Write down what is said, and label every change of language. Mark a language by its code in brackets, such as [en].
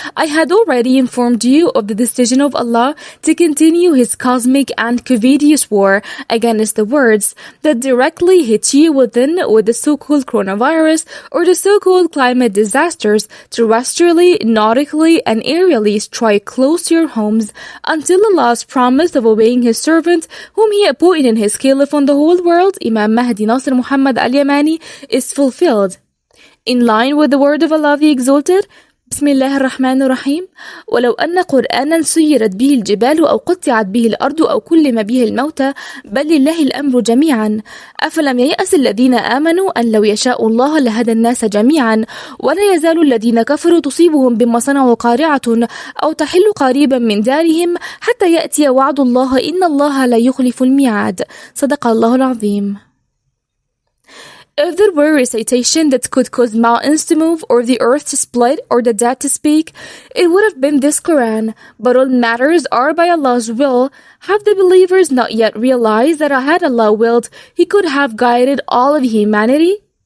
[en] I had already informed you of the decision of Allah to continue His cosmic and covetous war against the worlds that directly hit you within with the so-called coronavirus or the so-called climate disasters, terrestrially, nautically, and aerially strike close to your homes until Allah's promise of obeying His servant, whom He appointed in His caliph on the whole world, Imam Mahdi Nasser Muhammad al-Yamani, is fulfilled. In line with the word of Allah the Exalted, [ar] بسم الله الرحمن الرحيم ولو أن قرآنا سيرت به الجبال أو قطعت به الأرض أو كلم به الموتى بل لله الأمر جميعا أفلم ييأس الذين آمنوا أن لو يشاء الله لهدى الناس جميعا ولا يزال الذين كفروا تصيبهم بما صنعوا قارعة أو تحل قريبا من دارهم حتى يأتي وعد الله إن الله لا يخلف الميعاد. صدق الله العظيم. [en] If there were a recitation that could cause mountains to move, or the earth to split, or the dead to speak, it would have been this Quran. But all matters are by Allah's will. Have the believers not yet realized that had Allah willed, He could have guided all of humanity?